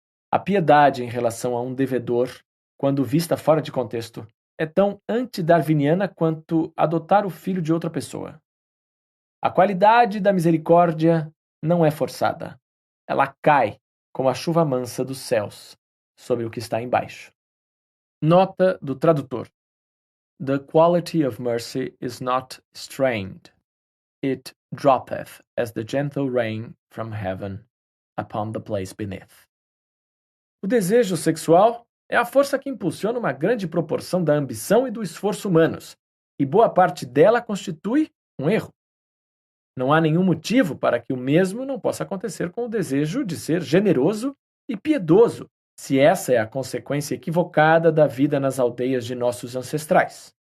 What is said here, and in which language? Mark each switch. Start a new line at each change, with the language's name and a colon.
Portuguese: A piedade em relação a um devedor, quando vista fora de contexto, é tão antidarwiniana quanto adotar o filho de outra pessoa. A qualidade da misericórdia não é forçada. Ela cai como a chuva mansa dos céus sobre o que está embaixo. Nota do tradutor.
English: The quality of mercy is not strained. It droppeth as the gentle rain from heaven upon the place beneath.
Portuguese: O desejo sexual é a força que impulsiona uma grande proporção da ambição e do esforço humanos, e boa parte dela constitui um erro. Não há nenhum motivo para que o mesmo não possa acontecer com o desejo de ser generoso e piedoso, se essa é a consequência equivocada da vida nas aldeias de nossos ancestrais.